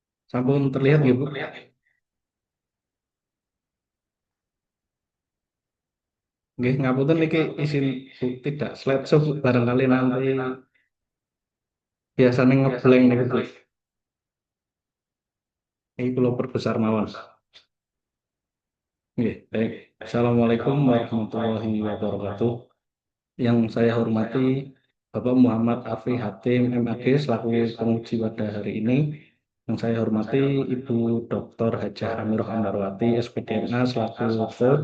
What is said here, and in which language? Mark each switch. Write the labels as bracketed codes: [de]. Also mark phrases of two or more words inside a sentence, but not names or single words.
[jv] Sampun terlihat nggih, Bu? Nggih, ngapunten niki izin Bu tidak slideshow Bu. [id] Barangkali nanti biasanya ngeblank niku Bu. [jv] Ini kula perbesar mawon. Nggih, [id] baik. [ar] Assalamualaikum warahmatullahi wabarakatuh. [id] Yang saya hormati Bapak Muhammad Afi Hatim MAG selaku penguji pada hari ini. Yang saya hormati Ibu Dr. Hajah Amirah Andarwati SPDMA selaku coach.